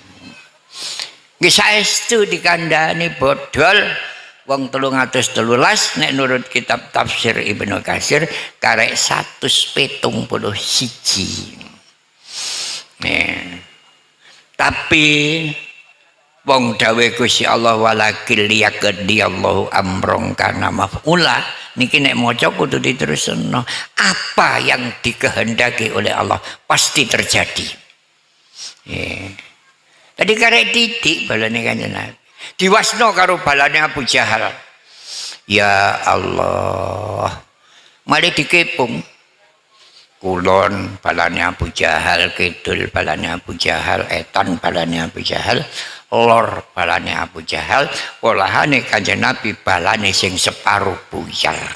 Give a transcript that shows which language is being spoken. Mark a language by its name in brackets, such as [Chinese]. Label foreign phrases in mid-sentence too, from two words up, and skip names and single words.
[Javanese] Nggih saestu dikandhani bodol wong 313 nek nurut kitab tafsir Ibnu Katsir karek 171. Tapi wong dawuh Gusti Allah [Arabic] ولكن يقضي الله أمر كان مفعولا [Javanese] niki nek maca kudu diterusno [Indonesian] apa yang dikehendaki oleh Allah pasti terjadi. [Javanese] Tadi karek titik balane Kanjeng Nabi. Diwasno karo balane Abu Jahal. Ya Allah. Mari dikepung. Kulon balane Abu Jahal, kidul balane Abu Jahal, etan balane Abu Jahal, lor balane Abu Jahal, olahane Kanjeng Nabi balane sing separuh buyar.